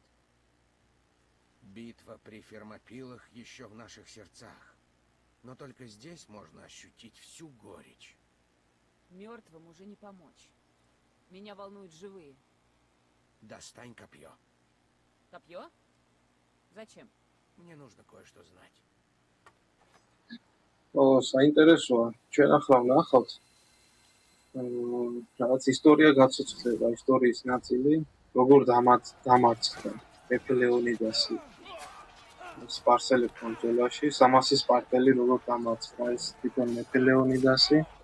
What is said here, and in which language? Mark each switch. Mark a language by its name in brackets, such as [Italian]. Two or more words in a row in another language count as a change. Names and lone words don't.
[Russian] Битва при Фермопилах еще в наших сердцах. Но только здесь можно ощутить всю горечь. Мертвым уже не помочь. Меня волнуют живые. Достань копье. Копье? Зачем? Мне нужно кое-что знать. [Georgian] საინტერესოა. ჩვენ ახლა ვნახავთ რაღაც ისტორია გაცოცხლება, ისტორიის ნაწილი, როგორ დამარცხდა მეფე ლეონიდასი სპარსელებთან ბრძოლაში, 300 სპარტელი როგორ დამარცხდა ეს თვითონ მეფე ლეონიდასი.